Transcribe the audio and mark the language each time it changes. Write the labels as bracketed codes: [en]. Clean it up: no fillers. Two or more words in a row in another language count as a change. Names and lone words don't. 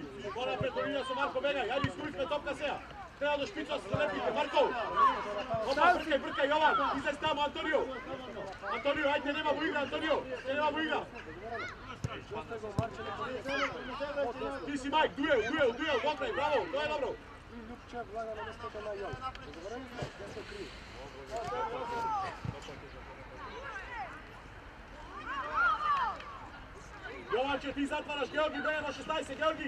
[mk] Понапред до линија со Марко, бегај! Ајде, искористме топка сега! Треба до шпица се залепите, Марко! Опа, бркај, Јован! Излез таму, Антонио! Антонио, ајде, нема му игра, Антонио! Нема му игра! Ти си Мајк, дуел, добре, браво, тоа е добро! Ljubčev vlaga na местото на Јон. Договорени сме, ја се крие. Јованче, ти затвараш, Георги, беј во 16, Георги!